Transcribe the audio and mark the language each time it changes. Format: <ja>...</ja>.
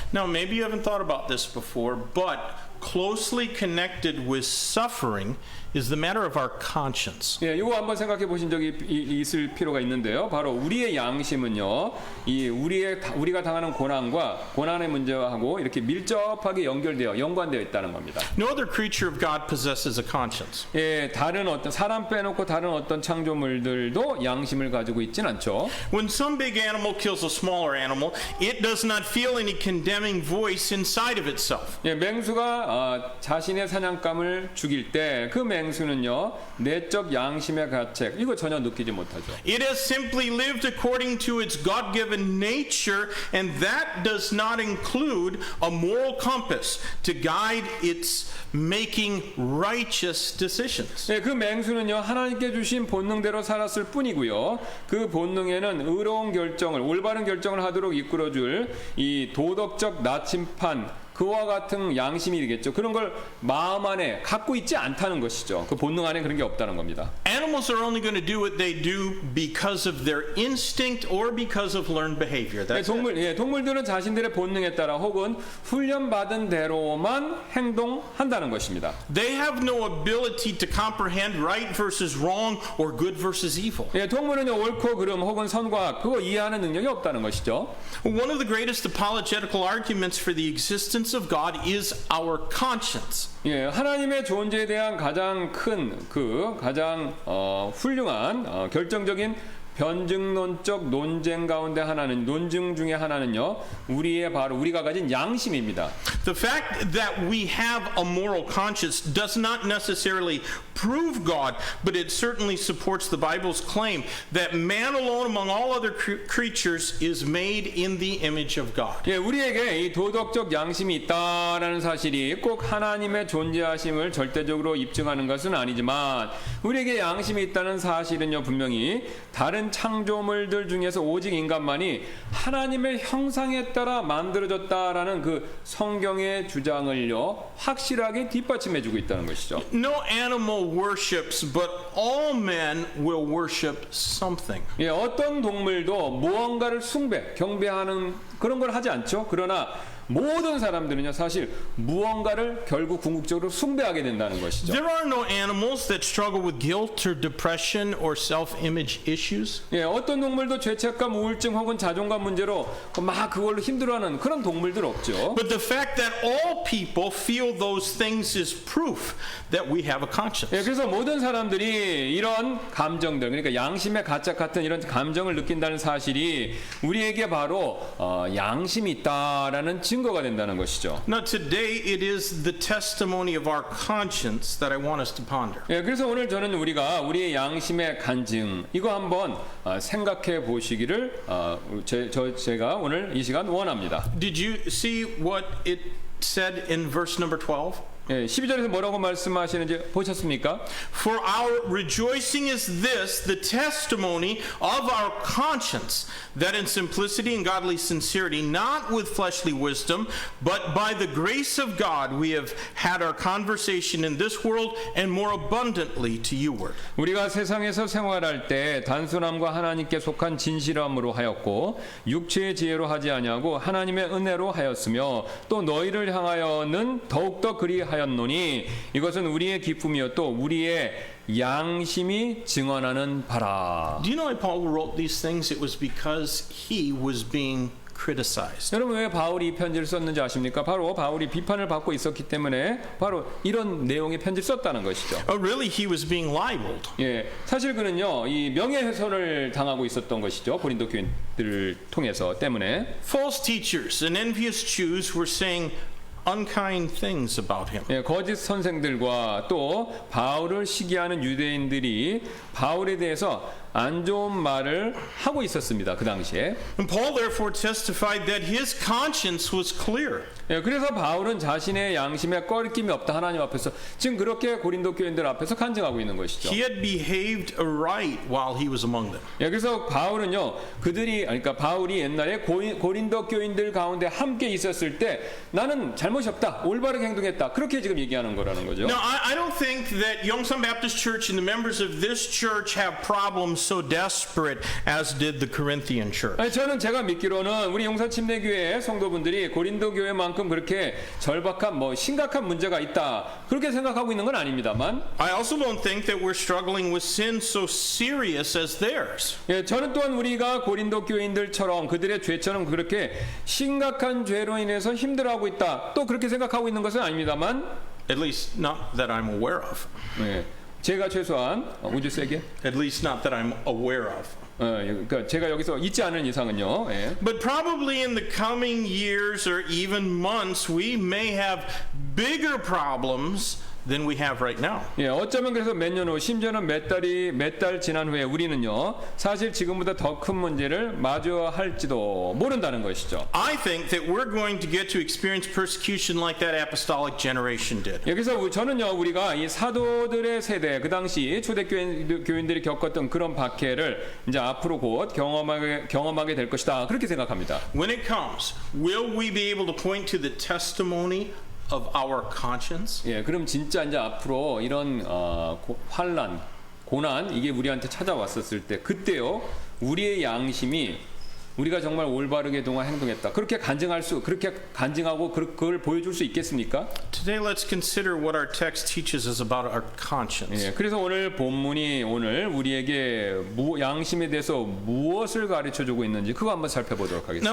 <en>Now, maybe you haven't thought about this before, but closely connected with suffering is the matter of our conscience.</en> <ko>이거 한번 생각해 보신 적이 있을 필요가 있는데요. 바로 우리의 양심은요, 우리가 당하는 고난의 문제하고 이렇게 밀접하게 연관되어 있다는 겁니다.</ko> <en>No other creature of God possesses a conscience.</en> <ko>다른 어떤 사람 빼놓고 다른 어떤 창조물들도 양심을 가지고 있진 않죠.</ko> <en>When some big animal kills a smaller animal, it does not feel any condemning voice inside of itself.</en> <ko>맹수가 자신의 사냥감을 죽일 때 그 맹수는요, 내적 양심의 가책 이거 전혀 느끼지 못하죠.</ko> <en>It has simply lived according to its God-given nature, and that does not include a moral compass to guide its making righteous decisions.</en> <ko>그 맹수는요, 하나님께 주신 본능대로 살았을 뿐이고요. 그 본능에는 의로운 결정을, 올바른 결정을 하도록 이끌어줄 이 도덕적 나침판, 그와 같은 양심이 되겠죠. 그런 걸 마음 안에 갖고 있지 않다는 것이죠. 그 본능 안에 그런 게 없다는 겁니다.</ko> <en>Animals animals are only going to do what they do because of their instinct or because of learned behavior. That's it.</en> <ko>동물들은 자신들의 본능에 따라 혹은 훈련받은 대로만 행동한다는 것입니다.</ko> <en>They have no ability to comprehend right versus wrong or good versus evil.</en> <ko>동물은 옳고 그름 혹은 선과 악 그거 이해하는 능력이 없다는 것이죠.</ko> <en>One of the greatest apologetical arguments for the existence of God is our conscience.</en> <ko>하나님의 존재에 대한 가장 큰 가장 훌륭한 결정적인 변증론적 논쟁 가운데 하나는 논증 중에 하나는요. 우리가 가진 양심입니다.</ko> <en>The fact that we have a moral conscience does not necessarily prove God, but it certainly supports the Bible's claim that man alone among all other creatures is made in the image of God.</en> <ko>우리에게 이 도덕적 양심이 있다라는 사실이 꼭 하나님의 존재하심을 절대적으로 입증하는 것은 아니지만 우리에게 양심이 있다는 사실은요. 분명히 다른 창조물들 중에서 오직 인간만이 하나님의 형상에 따라 만들어졌다라는 그 성경의 주장을요 확실하게 뒷받침해주고 있다는 것이죠.</ko> <en>No animal worships, but all men will worship something.</en> <ko>어떤 동물도 무언가를 경배하는 그런 걸 하지 않죠. 그러나 모든 사람들은요 사실 무언가를 결국 궁극적으로 숭배하게 된다는 것이죠.</ko> <en>There are no animals that struggle with guilt or depression or self-image issues.</en> <ko>어떤 동물도 죄책감, 우울증 혹은 자존감 문제로 막 그걸로 힘들어하는 그런 동물들 없죠.</ko> <en>But the fact that all people feel those things is proof that we have a conscience.</en> <ko>그래서 모든 사람들이 이런 감정들, 그러니까 양심의 가책 같은 이런 감정을 느낀다는 사실이 우리에게 바로 양심이 있다라는 증거가 된다는 것이죠.</ko> <en>Now today it is the testimony of our conscience that I want us to ponder.</en> <ko>그래서 오늘 저는 우리가 우리의 양심의 간증 이거 한번 생각해 보시기를 제가 오늘 이 시간 원합니다.</ko> <en>Did you see what it said in verse number 12?</en> <ko>12절에서 뭐라고 말씀하시는지 보셨습니까?</ko> <en>For our rejoicing is this, the testimony of our conscience, that in simplicity and godly sincerity, not with fleshly wisdom, but by the grace of God, we have had our conversation in this world and more abundantly to youward.</en> <ko>우리가 세상에서 생활할 때 단순함과 하나님께 속한 진실함으로 하였고 육체의 지혜로 하지 아니하고 하나님의 은혜로 하였으며 또 너희를 향하여는 더욱더 그리하였노니 이것은 우리의 기쁨이요 또 우리의 양심이 증언하는 바라.</ko> <en>Do you know why Paul wrote these things? It was because he was being criticized.</en> <ko>여러분 왜 바울이 이 편지를 썼는지 아십니까? 바로 바울이 비판을 받고 있었기 때문에 바로 이런 내용의 편지를 썼다는 것이죠.</ko> <en>Really, he was being libeled.</en> <ko>사실 그는요 이 명예훼손을 당하고 있었던 것이죠. 고린도 교인들을 통해서 때문에.</ko> <en>False teachers and envious Jews were saying unkind things about him.</en> <ko>거짓 선생들과 또 바울을 시기하는 유대인들이 바울에 대해서 안 좋은 말을 하고 있었습니다. 그 당시에.</ko> <en>And Paul therefore testified that his conscience was clear.</en> <ko>그래서 바울은 자신의 양심에 꺼리낌이 없다 하나님 앞에서 지금 그렇게 고린도 교인들 앞에서 간증하고 있는 것이죠.</ko> <en>He had behaved aright while he was among them.</en> <ko>그래서 바울은요 그러니까 바울이 옛날에 고린도 교인들 가운데 함께 있었을 때 나는 잘못이 없다 올바르게 행동했다 그렇게 지금 얘기하는 거라는 거죠.</ko> <en>Now I don't think that Yongsan Baptist Church and the members of this church have problems so desperate as did the Corinthian church.</en> <ko>저는 제가 믿기로는 우리 용산 침례교회 성도분들이 고린도 교회만큼 그렇게 절박한 심각한 문제가 있다 그렇게 생각하고 있는 건 아닙니다만.</ko> <en>I also don't think that we're struggling with sin so serious as theirs.</en> <ko>저는 또한 우리가 고린도 교인들처럼 그들의 죄처럼 그렇게 심각한 죄로 인해서 힘들어하고 있다 또 그렇게 생각하고 있는 것은 아닙니다만.</ko> <en>At least not that I'm aware of.</en> <ko>제가 최소한</ko> <en>would you say again? At least not that I'm aware of.</en> <ko>그러니까 제가 여기서 있지 않은 이상은요.</ko> <en>But probably in the coming years or even months we may have bigger problems than we have right now.</en> <ko>어쩌면 그래서 몇 년 후 심지어는 몇 달 지난 후에 우리는요 사실 지금보다 더 큰 문제를 마주할지도 모른다는 것이죠.</ko> <en>I think that we're going to get to experience persecution like that apostolic generation did.</en> <ko>여기서 저는요 우리가 이 사도들의 세대 그 당시 초대교인들이 겪었던 그런 박해를 이제 앞으로 곧 경험하게 될 것이다 그렇게 생각합니다.</ko> <en>When it comes, will we be able to point to the testimony of our conscience?</en> <ko>그럼 진짜 이제 앞으로 이런 환란, 고난 이게 우리한테 찾아왔었을 때 그때요 우리의 양심이 우리가 정말 올바르게 동안 행동했다. 그렇게 간증하고 그걸 보여줄 수 있겠습니까?</ko> <en>Today, let's consider what our text teaches us about our conscience.</en> <ko>예, 그래서 오늘 본문이 오늘 우리에게 양심에 대해서 무엇을 가르쳐주고 있는지 그거 한번 살펴보도록 하겠습니다.</ko>